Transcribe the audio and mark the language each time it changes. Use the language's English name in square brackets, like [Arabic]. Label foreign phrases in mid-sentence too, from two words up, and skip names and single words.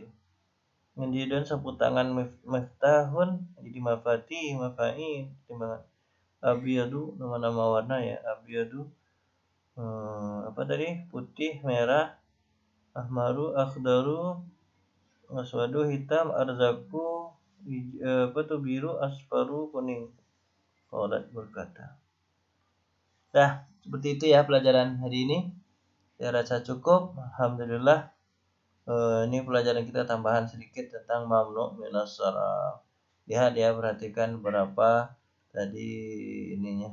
[Indonesian] Mindilun sapu tangan, miftahun jadi mafa'il timbangan. Abiyadu nama-nama warna ya. Abiyadu apa tadi? Putih, merah, [Arabic] أحمر، أخضر، أسود, [Indonesian] hitam, arzaku, biru, asfaru, kuning. Qalat berkata. Seperti itu ya pelajaran hari ini. Saya rasa cukup. Alhamdulillah. Ini pelajaran kita tambahan sedikit tentang [Arabic] ممنوع من الصرف. [Indonesian] Lihat ya, perhatikan berapa tadi ininya.